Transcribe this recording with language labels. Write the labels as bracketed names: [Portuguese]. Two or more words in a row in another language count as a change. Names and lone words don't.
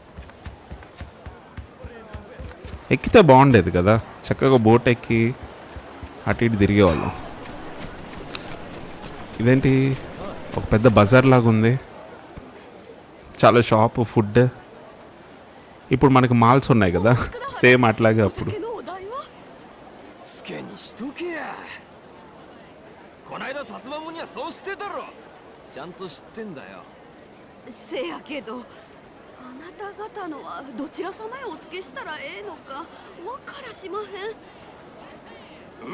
[Telugu] ఎక్కితే బాగుండేది కదా, చక్కగా బోట్ ఎక్కి అటు ఇటు తిరిగేవాళ్ళం. ఇదేంటి ఒక పెద్ద బజార్ లాగా ఉంది, చాలా షాపు, ఫుడ్. ఇప్పుడు మనకి మాల్స్ ఉన్నాయి కదా, సేమ్ అట్లాగే అప్పుడు. [Japanese] スケにしとけや。こないだ薩摩もんにはそうしてたろ。ちゃんと知ってんだよ。せやけどあなた方のはどちら様へお付けしたらええのかわからしまへん。